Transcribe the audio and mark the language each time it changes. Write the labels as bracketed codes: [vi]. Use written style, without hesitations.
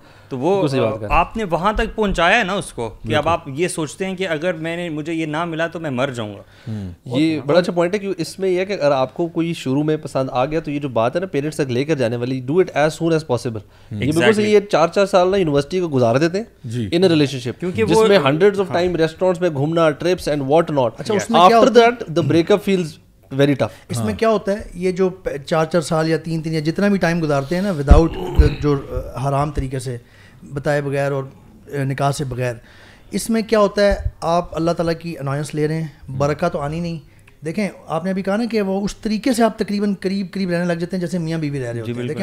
[ur] تو وہ آپ نے وہاں تک پہنچایا ہے نا اس کو کہ اب آپ یہ سوچتے ہیں کہ اگر مجھے یہ نہ ملا تو میں مر جاؤں گا. یہ بڑا اچھا پوائنٹ ہے کہ اس میں یہ ہے کہ اگر آپ کو کوئی شروع میں پسند آ گیا تو یہ جو بات ہے نا پیرنٹس تک لے کر جانے والی, [en] Do it as soon as possible. [ur] یہ بالکل صحیح ہے, 4 سال نا یونیورسٹی کو گزار دیتے ہیں ان ریلیشن شپ, کیونکہ جس میں ہنڈریڈز آف ٹائم ریسٹورینٹس میں گھومنا, [en] Trips and what not. After that the breakup feels very tough. [ur] اس میں کیا ہوتا ہے, یہ جو 4 سال یا 3 یا جتنا بھی ٹائم گزارتے ہیں نا وداؤٹ جو حرام طریقے سے بتائے بغیر اور نکاح سے بغیر, اس میں کیا ہوتا ہے آپ اللہ تعالیٰ کی انوائنس لے رہے ہیں, برکت تو آنی نہیں. دیکھیں آپ نے ابھی کہا نا کہ وہ اس طریقے سے آپ تقریباً قریب رہنے لگ جاتے ہیں جیسے میاں بیوی رہ رہے ہوتے ہیں.